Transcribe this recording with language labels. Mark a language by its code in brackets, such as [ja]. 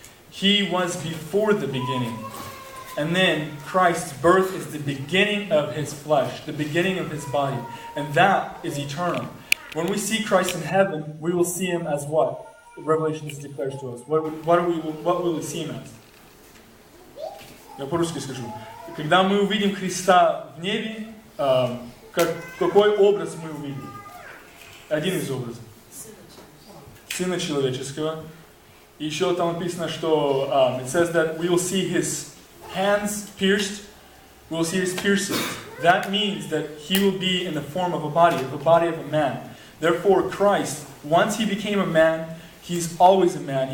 [en] He was before the beginning. And then Christ's birth is the beginning of His flesh, the beginning of His body. And that is eternal. When we see Christ in heaven, we will see Him as what? Revelation declares to us. What will we see Him as? [ru] Я по-русски скажу. Когда мы увидим Христа в небе, какой образ мы увидим? Один из образов. Сына человеческого. И еще там написано, что [en] it says that we will see His hands pierced. We will see His piercings. That means that He will be in the form of a body of a man. Therefore, Christ, once He became a man, He's always a man.